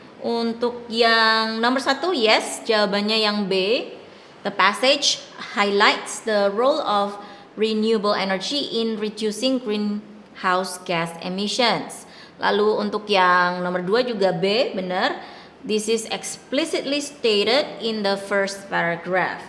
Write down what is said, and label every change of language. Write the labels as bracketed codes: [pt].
[id] Untuk yang nomor 1 yes, jawabannya yang B. [en] The passage highlights the role of renewable energy in reducing greenhouse gas emissions. [id] Lalu untuk yang nomor 2 juga B, benar. [en] This is explicitly stated in the first paragraph.